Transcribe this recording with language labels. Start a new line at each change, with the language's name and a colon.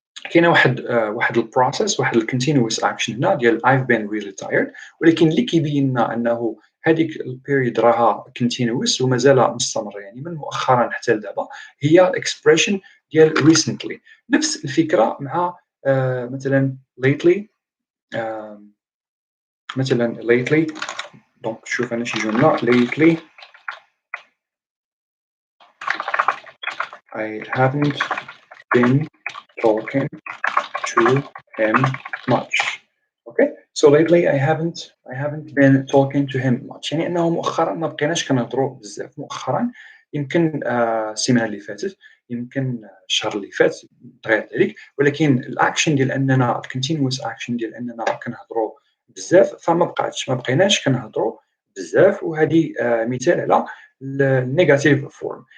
Arabic: كاينه واحد الprocess واحد الcontinuous action هنا ديال
English: I've been really tired
Arabic: ولكن اللي كيبين لنا أنه هذيك الperiod راها continuous ومازال مستمرة يعني من مؤخرًا حتى لدابا هي الexpression ديال recently نفس الفكرة مع مثلًا lately آمم
English: مثلًا lately
Arabic: دونك شوف أنا شي جملة
English: lately I haven't been talking to him much. Okay. So lately I haven't been talking to him much.
Arabic: يعني أنه مؤخرًا ما بقيناش كنهضروا بزاف، مؤخرًا يمكن السيمانة اللي فاتت، يمكن الشهر اللي فات بغير ذلك، ولكن الaction ديال أننا الcontinuous action ديال أننا كنهضروا بزاف ما بقيناش كنهضروا بزاف، وهذه مثال على الnegative form.